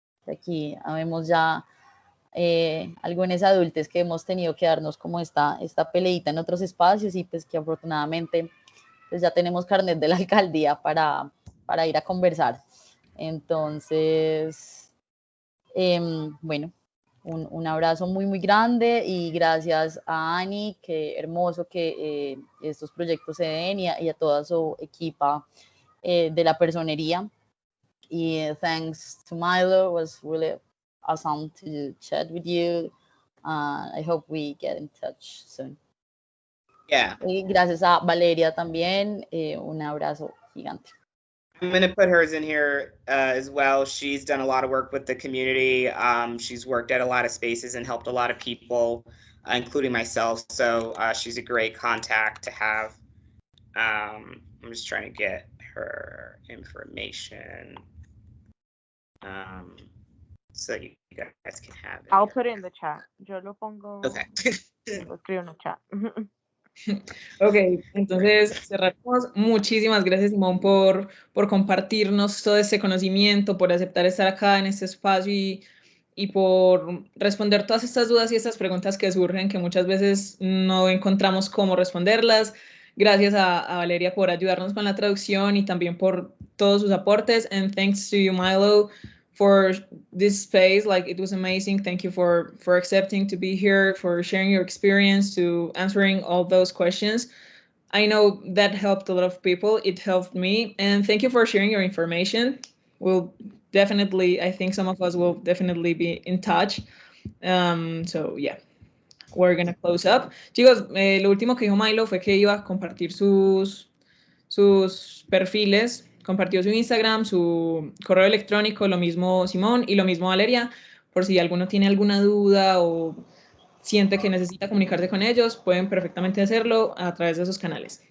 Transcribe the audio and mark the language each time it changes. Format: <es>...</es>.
<es>Aquí habemos ya algunos adultos que hemos tenido que darnos como esta peleita en otros espacios, y pues que afortunadamente pues ya tenemos carnet de la alcaldía para ir a conversar. Entonces, bueno, un abrazo muy, muy grande, y gracias a Ani, qué hermoso que estos proyectos se den, y a toda su equipa de la personería.</es> <en>Y thanks to Milo, it was really awesome to chat with you. I hope we get in touch soon. Yeah.</en> <es>Y gracias a Valeria también, un abrazo gigante.</es> <en>I'm going to put hers in here as well. She's done a lot of work with the community. She's worked at a lot of spaces and helped a lot of people, including myself. So she's a great contact to have. I'm just trying to get her information so you guys can have it. I'll put it in the chat.</en> <es>Yo lo pongo.</es> <en>Okay.</en> <es>Lo escribo en el chat. Ok, entonces cerramos. Muchísimas gracias, Simón, por compartirnos todo este conocimiento, por aceptar estar acá en este espacio y por responder todas estas dudas y estas preguntas que surgen, que muchas veces no encontramos cómo responderlas. Gracias a Valeria por ayudarnos con la traducción y también por todos sus aportes.</es> <en>And thanks to you, Milo, for this space. Like, it was amazing. Thank you for accepting to be here, for sharing your experience, to answering all those questions. I know that helped a lot of people. It helped me. And thank you for sharing your information. We'll definitely, I think some of us will definitely be in touch. So yeah, we're gonna close up.</en> <es>Chicos, lo último que dijo Milo fue que iba a compartir sus perfiles, compartió su Instagram, su correo electrónico, lo mismo Simón y lo mismo Valeria, por si alguno tiene alguna duda o siente que necesita comunicarse con ellos, pueden perfectamente hacerlo a través de esos canales.</es>